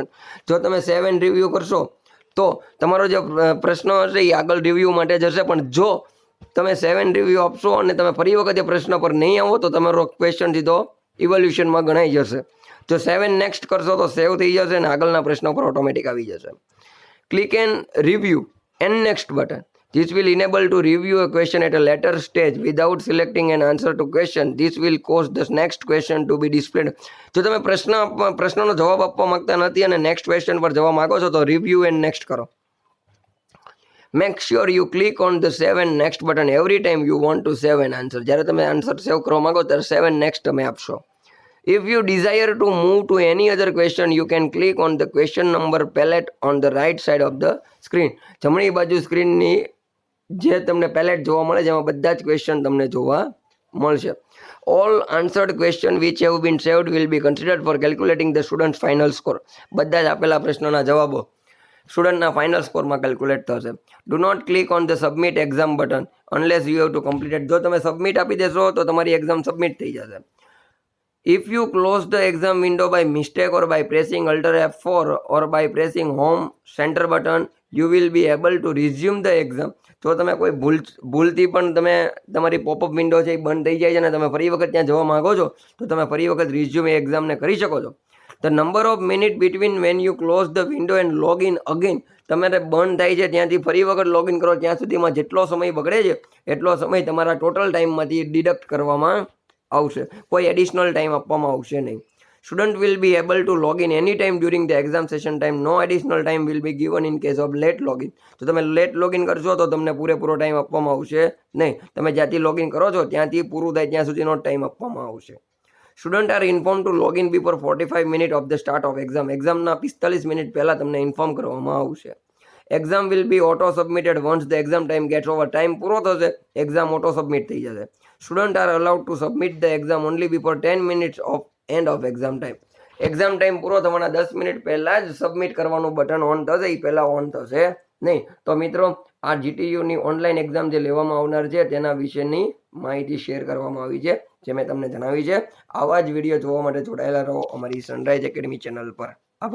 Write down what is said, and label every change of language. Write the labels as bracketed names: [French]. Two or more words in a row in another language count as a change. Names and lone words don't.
[Gujarati] જો તમે [English] save and review [Gujarati] કરશો તો તમારો જે પ્રશ્ન હશે એ આગળ રિવ્યુ માટે જશે, પણ જો તમે [English] save and review [Gujarati] આપશો અને તમે ફરી વખત એ પ્રશ્ન પર નહીં આવો તો તમારો ક્વેશ્ચન સીધો ઇવોલ્યુશનમાં ગણાઈ જશે. જો 7 નેક્સ્ટ કરશો તો સેવ થઈ જશે અને આગળના પ્રશ્નો પર ઓટોમેટિક આવી જશે. [English] click and review and next button. This will enable to review a question at a later stage without selecting an answer to question. This will cause the next question to be displayed. [Gujarati] જો તમે પ્રશ્નનો જવાબ આપવા માંગતા નથી અને [English] next question [Gujarati] પર જવા માંગો છો તો [English] review and next [Gujarati] કરો. [English] Make sure you click on the save and next button every time you want to save an answer. [Gujarati] જ્યારે તમે [English] answer save [Gujarati] કરવા માંગો ત્યારે [English] save and next [Gujarati] તમે આપશો. [English] If you desire to move to any other question, you can click on the question number palette on the right side of the screen. [Gujarati] જમણી બાજુ સ્ક્રીનની જે તમને પેલેટ જોવા મળે જેમાં બધા જ ક્વેશ્ચન તમને જોવા મળશે. [English] All answered question which have been saved will be considered for calculating the student's final score. [Gujarati] બધા જ આપેલા પ્રશ્નોના જવાબો [English] student final score calculate [Gujarati] થશે. [English] do not click on the submit exam button unless you have to completed. [Gujarati] જો તમે સબમિટ આપી દેશો તો તમારી એક્ઝામ સબમિટ થઈ જશે. [English] If you close the exam window by mistake or by pressing Alt F4 or by pressing Home Center button, you will be able to resume the exam. [Gujarati] જો તમે કોઈ ભૂલથી પણ તમે તમારી [English] popup window [Gujarati] છે એ બંધ થઈ જાય છે અને તમે ફરી વખત ત્યાં જવા માંગો છો તો તમે ફરી વખત રિઝ્યુમ એ એક્ઝામને કરી શકો છો. [English] The number of minutes between when you close the window and log in again, [Gujarati] તમારે બંધ થાય છે ત્યાંથી ફરી વખત લોગિન કરો ત્યાં સુધીમાં જેટલો સમય બગડે છે એટલો સમય તમારા [English] total time deduct [Gujarati] કરવામાં આવશે. કોઈ [English] additional time [Gujarati] આપવામાં આવશે નહીં. [English] Student will be able to log in any time during the exam session time. No additional time will be given in case of late login. [Gujarati] જો તમે [English] late login [Gujarati] કરશો તો તમને પૂરેપૂરો ટાઈમ આપવામાં આવશે નહીં. તમે જ્યાંથી લોગિન કરો છો ત્યાંથી પૂરું થાય ત્યાં સુધીનો ટાઈમ આપવામાં આવશે. [English] Student are informed to log in before 45 minutes of the start of exam. [Gujarati] એક્ઝામના 45 મિનિટ પહેલાં તમને ઇન્ફોર્મ કરવામાં આવશે. [English] એક્ઝામ will be auto submitted once the exam time gets over. [Gujarati] ટાઈમ પૂરો થશે એક્ઝામ [English] auto submit [Gujarati] થઈ જશે. [English] Student are allowed to submit the exam only before 10 minutes of end of exam time. exam time [Gujarati] પૂરો થવાના 10 મિનિટ પહેલાં જ સબમિટ કરવાનું બટન ઓન થશે, એ પહેલાં ઓન થશે નહીં. તો મિત્રો આ જીટીયુની [English] online exam [Gujarati] જે લેવામાં આવનાર છે તેના વિશેની માહિતી શેર કરવામાં આવી છે જે મેં તમને જણાવી છે. આવા જ વિડીયો જોવા માટે જોડાયેલા રહો અમારી સનરાઈઝ એકેડમી ચેનલ પર.